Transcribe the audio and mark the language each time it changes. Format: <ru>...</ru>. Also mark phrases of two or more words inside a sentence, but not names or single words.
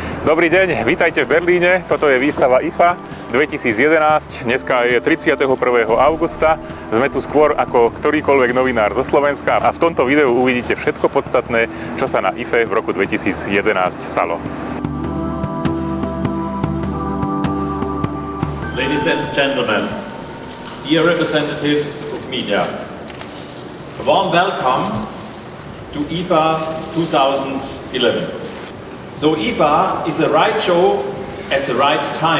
<sk>Dobrý deň, vítajte v Berlíne. Toto je výstava IFA 2011. Dneska je 31. augusta. Sme tu skôr ako ktorýkoľvek novinár zo Slovenska a v tomto videu uvidíte všetko podstatné, čo sa na IFE v roku 2011 stalo.</sk> <en>Ladies and gentlemen, dear representatives of media, a warm welcome to IFA 2011. So IFA is the right show at the right time.</en>